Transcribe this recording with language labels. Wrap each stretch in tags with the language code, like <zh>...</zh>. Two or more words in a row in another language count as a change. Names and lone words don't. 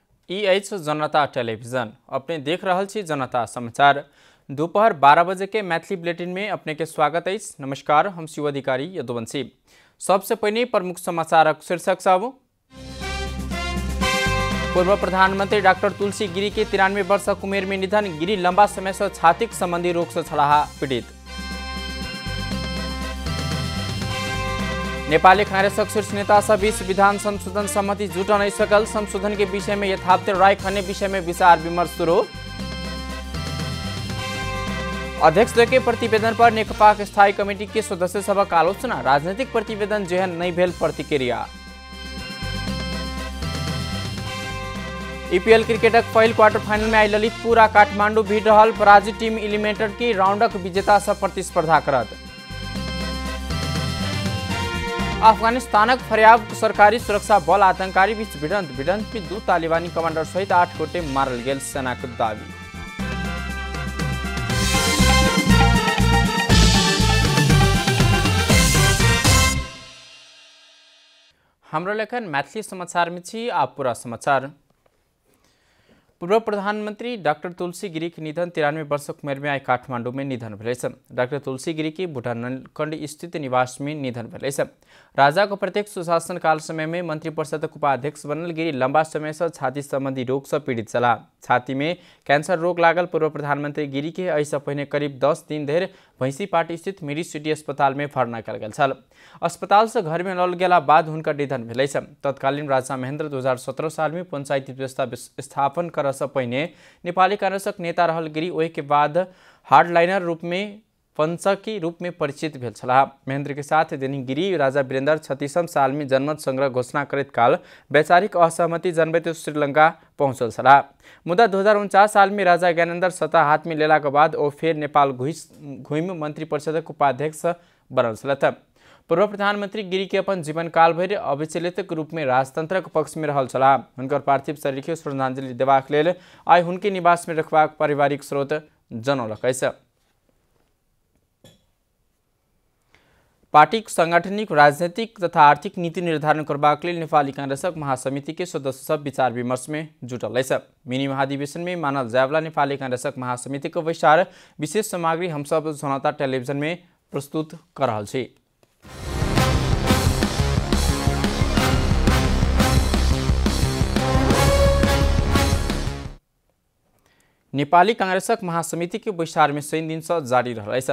<mai>EH जनता टेलीविजन अपने देख रहा छी जनता समाचार दोपहर 12 बजे के मैथिली बुलेटिन में अपने के स्वागत है। नमस्कार, हम शिव अधिकारी यदुवंशी। सबसे पहले प्रमुख समाचार शीर्षक सब। पूर्व प्रधानमंत्री डॉक्टर तुलसी गिरी के 93 वर्षक उमेर में निधन। गिरी लंबा समय से छातीक संबंधी रोग से छलाहा पीड़ित। नेपाली कांग्रेसक शीर्ष नेता सब बीच विधान संशोधन सम्मति जुट नहीं सकल। संशोधन के विषय में यथार्थ राय खन्ने विषय में विचार विमर्श शुरू। अध्यक्ष के प्रतिवेदन पर नेकपा स्थायी कमेटी के सदस्य सभा आलोचना। राजनीतिक प्रतिवेदन जेहन नहीं भेल प्रतिक्रिया। EPL क्रिकेटक पहिल क्वार्टर फाइनल में आई ललितपुर आ काठमांडू भिड़ रहल। पराजित टीम एलिमिनेटर की राउंडक विजेता सब प्रतिस्पर्धा करत। अफगानिस्तानक फरियाब सरकारी सुरक्षा बल आतंकारी बीच भिड़ंत में 2 तालिबानी कमांडर सहित 8 गोटे मारल गेल सेनाक दावी। हाम्रो लेखन मैथिली समाचार में छी। आप पूरा समाचार। पूर्व प्रधानमंत्री डॉक्टर तुलसी गिरी के निधन 93 वर्षक उमेर में आई काठमांडू में निधन भेलै। डॉक्टर तुलसी गिरी की भूटानखंड स्थित निवास में निधन भेलै। राजा को प्रत्यक्ष सुशासन काल समय में मंत्रिपरिषदक उपाध्यक्ष बनल। गिरी लंबा समय से छाती संबंधी रोग से पीड़ित छला। छाती में कैंसर रोग लागल। पूर्व प्रधानमंत्री गिरी के ऐसा पहले करीब 10 दिन धरि भैंसीपाट स्थित मेडिसिटी अस्पताल में भर्ना कल गेल छल। अस्पताल से घर में लौट गेला बाद हुनकर निधन भेलै। तत्कालीन राजा महेंद्र 2017 साल में पंचायती व्यवस्था स्थापन कर से पहले नेपाली कांग्रेसक नेता रहल गिरी ओहि के बाद हार्डलाइनर रूप में पंचकी रूप में परिचित भेल छलाह। महेंद्र के साथ दैनिक गिरी राजा वीरेंद्र 36 साल में जनमत संग्रह घोषणा करत काल वैचारिक असहमति जनबैत श्रीलंका पहुंचल छलाह। मुदा 2049 साल में राजा ज्ञानेन्द्र सत्ता हाथ में लेला के बाद ओ फिर नेपाल घुम मंत्री परिषदक उपाध्यक्ष बनल छलथ। पूर्व प्रधानमंत्री गिरी के अपन जीवन काल भर अविचलित रूप में राजतंत्रक पक्ष में रहल छलाह। हुनकर पार्थिव शरीर के श्रद्धांजलि देबाक लेल आइ हुनके निवास में रखबाक पारिवारिक स्रोत जनौलक अछि। पार्टी सांगठनिक राजनीतिक तथा आर्थिक नीति निर्धारण करबाक लेल नेपाली कांग्रेसक महासमिति के सदस्य सब विचार विमर्श में जुटल अछि। मिनी महाधिवेशन में मानल जायवला नेपाली कांग्रेसक महासमिति के विचार विशेष सामग्री हम सब जनता टेलीविजन में प्रस्तुत कर रहल छी। नेपाली कांग्रेसक महासमिति के विचार में 3 दिन से जारी रह।</mai>